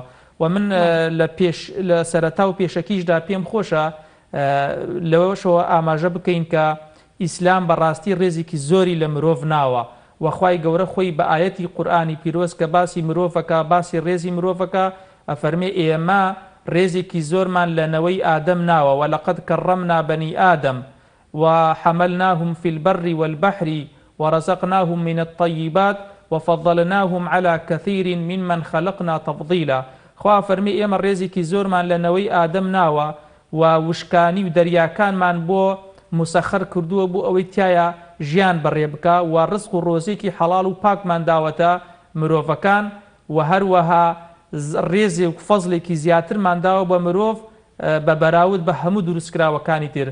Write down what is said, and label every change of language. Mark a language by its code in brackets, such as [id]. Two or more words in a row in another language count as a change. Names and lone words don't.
[ckb] و من لە سەرەتا و پێشەکیشدا پێم خۆشە لەوەشەوە ئاماژە بکەین کە ئیسلام بەڕاستی ڕێزێکی زۆری لە مرۆڤ ناوە وەخوای گەورە خۆی بە ئاەتی قورئانی پیرۆز کە باسی مرۆڤەکە باسی ڕێزی مرۆڤەکە ئەفەرمێ ئێمە ڕێزێکی زۆرمان لەنەوەی ئادەم ناوە [ar] وەلەقەد کەڕەمنا بەنی ئادەم وحەمەلناهم في البر والبحر ورزقناهم من الطيبات وفضلناهم على كثير ممن خلقنا تفضيلا. [ckb] خوا فەرمێ ئێمە ڕێزێکی زۆرمان لەنەوەی ئادەم ناوە و وشکانی و دەریاکانمان بۆ مسەخەر کردووە بۆ ئەوەی تایە ژیان بەڕێ بکە و ڕزق و ڕۆزێکی حەڵاڵ و پاکمان داوەتە مرۆڤەکان و هەروەها ڕێزێک و فەزلێکی زیاترمان داوە بە مرۆڤ بە بەراورد بە هەموو دروستکراوەکانی تر.